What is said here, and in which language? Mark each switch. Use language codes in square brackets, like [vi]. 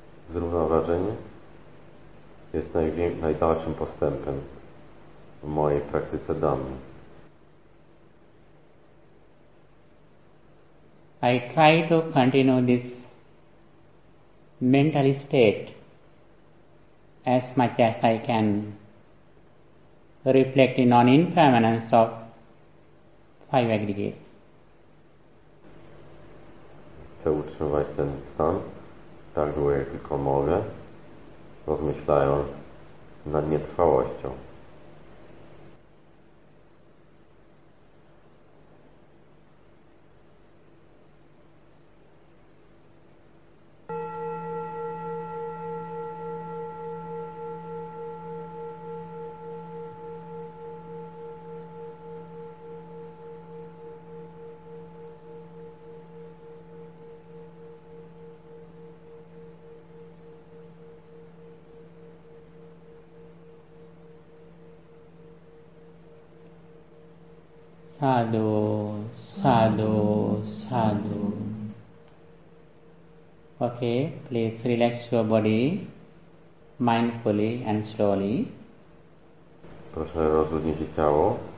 [pl] Zrównoważenie jest najdalszym postępem w mojej praktyce dhammy. [en] I try to continue this mental state as much as I can, reflecting on impermanence of five aggregates. [pl] Chcę utrzymywać ten stan tak długo, jak tylko mogę, rozmyślając nad nietrwałością. [pi] Sadhu, sadhu, sadhu. [en] Okay, please relax your body mindfully and slowly. [pl] Proszę rozluźnić ciało